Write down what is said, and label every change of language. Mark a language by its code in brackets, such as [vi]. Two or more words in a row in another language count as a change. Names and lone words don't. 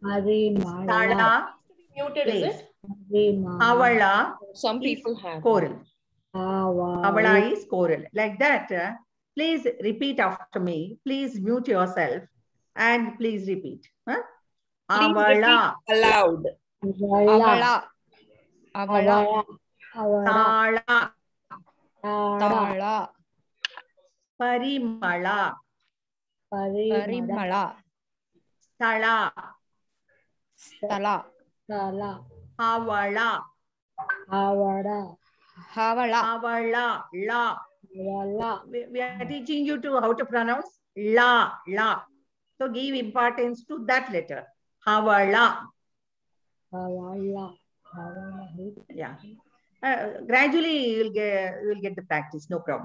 [en] muted, is it? Avala Some is people have. coral. Avala is coral. Like that, please repeat after me. Please mute yourself and please repeat. Huh? Please Avala. repeat aloud. Avala. Avala. Tala. Tala. Parimala. Parimala. Stala. Stala. Havala. Havala. Havala. La. We are teaching you to how to pronounce la. La. So give importance to that letter. Havala. Yeah. Gradually you will get the practice. No problem.